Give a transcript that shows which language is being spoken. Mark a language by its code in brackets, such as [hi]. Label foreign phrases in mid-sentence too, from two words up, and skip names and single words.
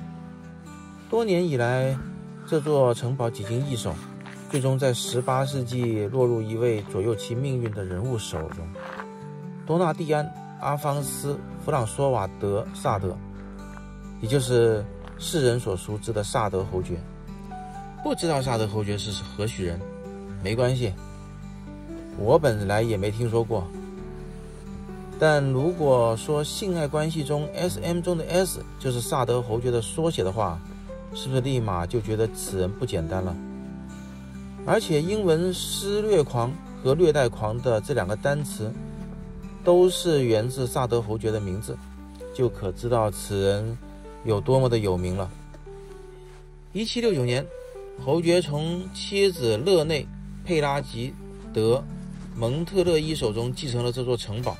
[zh] 多年以來，這座城堡幾經易手，最終在18世紀落入一位左右其命運的人物手中——多納蒂安·阿方斯·弗朗索瓦·德·薩德，也就是世人所熟知的薩德侯爵。不知道薩德侯爵是何許人？沒關係，我本來也沒聽說過。但如果說性愛關係中 SM 中的 S 就是薩德侯爵的縮寫的話，是不是立馬就覺得此人不簡單了？而且英文施虐狂和虐待狂的這兩個單詞都是源自薩德侯爵的名字，就可知道此人有多麼的有名了。1769年，侯爵從妻子勒內·佩拉吉·德·蒙特勒伊手中繼承了這座城堡。